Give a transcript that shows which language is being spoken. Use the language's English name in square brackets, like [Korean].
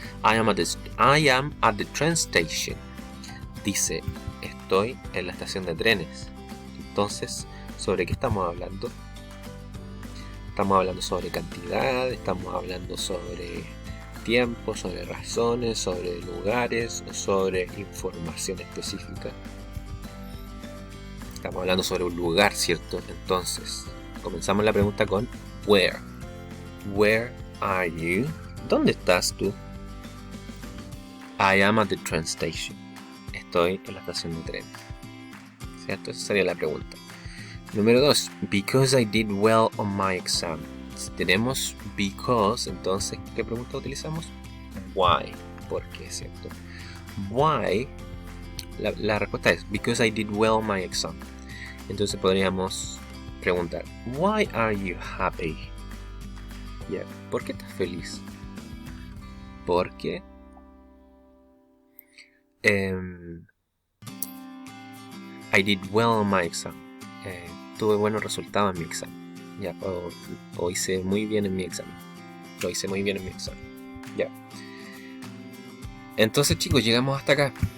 [English] I am at the train station. [Spanish] Dice, estoy en la estación de trenes. Entonces, ¿sobre qué estamos hablando? Estamos hablando sobre cantidad, estamos hablando sobre tiempo, sobre razones, sobre lugares o sobre información específica. Estamos hablando sobre un lugar, ¿cierto? Entonces, comenzamos la pregunta con where. [English] Where are you? [Spanish] ¿Dónde estás tú? [English] I am at the train station. [Spanish] Estoy en la estación de tren. ¿Cierto? Esa sería la pregunta. Número 2. [English] Because I did well on my exam. [Spanish] Si tenemos because, entonces, ¿qué pregunta utilizamos? [English] Why. [Spanish] ¿Por qué? ¿Cierto? [English] Why. [Spanish] La respuesta es [English] because I did well on my exam. [Spanish] Entonces podríamos preguntar, [English] why are you happy? [Spanish] Yeah. ¿Por qué estás feliz? Porque [English] I did well on my exam. [Spanish] Tuve buenos resultados en mi examen. Ya, o hice muy bien en mi examen. Lo hice muy bien en mi examen. Ya. Entonces, chicos, llegamos hasta acá.